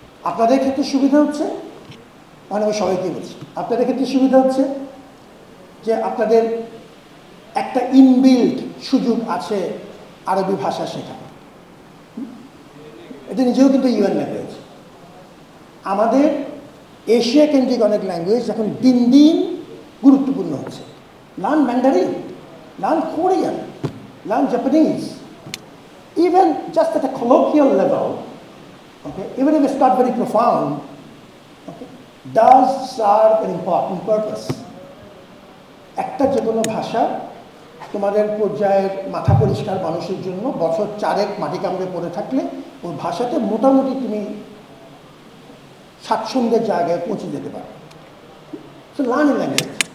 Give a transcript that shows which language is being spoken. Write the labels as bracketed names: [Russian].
[Bangla] আপনাদের ক্ষেত্রে সুবিধা হচ্ছে, মানে আমি সবাইকে বলছি, আপনাদের ক্ষেত্রে সুবিধা হচ্ছে যে আপনাদের একটা ইনবিল্ট সুযোগ আছে আরবি ভাষা শেখা। এটা নিজেও কিন্তু ইউএন ল্যাঙ্গুয়েজ। আমাদের এশিয়া কেন্দ্রিক অনেক ল্যাঙ্গুয়েজ এখন দিন দিন গুরুত্বপূর্ণ হচ্ছে। [English] Learn Mandarin, learn Korean, learn Japanese, even just at a colloquial level, okay, even if it's not very profound, okay, does serve an important purpose. [Bangla] একটা যে কোনো ভাষা তোমাদের পর্যায়ের মাথা পরিষ্কার মানুষের জন্য বছর 4 মাটি কামড়ে পড়ে থাকলে ওই ভাষাতে মোটামুটি তুমি স্বাচ্ছন্দ্যের জায়গায় পৌঁছে যেতে পারো। [English] So learn a language.